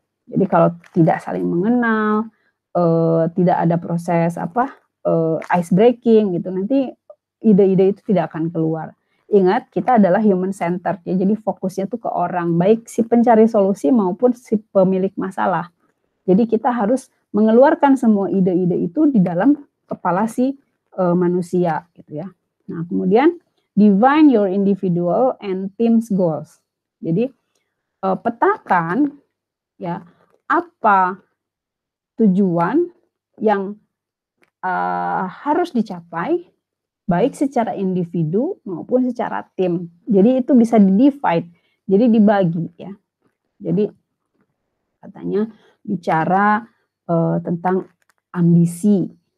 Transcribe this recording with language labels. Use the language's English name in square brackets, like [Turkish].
[Indonesian] Jadi kalau tidak saling mengenal, tidak ada proses ice breaking gitu, nanti ide-ide itu tidak akan keluar. Ingat, kita adalah human centered ya, jadi fokusnya tuh ke orang, baik si pencari solusi maupun si pemilik masalah. Jadi kita harus mengeluarkan semua ide-ide itu di dalam kepala si manusia gitu ya. Nah, kemudian [English] define your individual and team's goals. [Indonesian] Jadi petakan ya apa tujuan yang harus dicapai baik secara individu maupun secara tim. Jadi itu bisa di-divide, jadi dibagi ya. Jadi katanya bicara tentang ambisi.